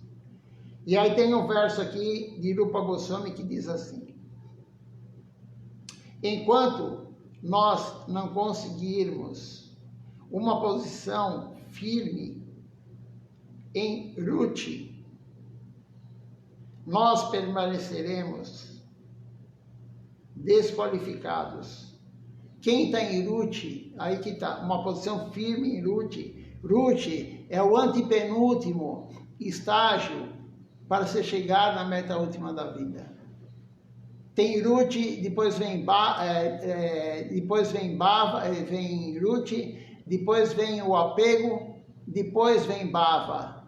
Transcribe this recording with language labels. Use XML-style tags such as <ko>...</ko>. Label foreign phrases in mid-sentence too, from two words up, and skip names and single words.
<pt>E aí tem um verso aqui de Rupa Goswami que diz assim: enquanto nós não conseguirmos uma posição firme em Ruchi, nós permaneceremos desqualificados. Quem está em Ruchi, aí que está, uma posição firme em Ruchi. Ruchi é o antepenúltimo estágio para se chegar na meta última da vida. Tem Ruth, depois vem Ruth, depois vem o apego, depois vem Bhava.</pt>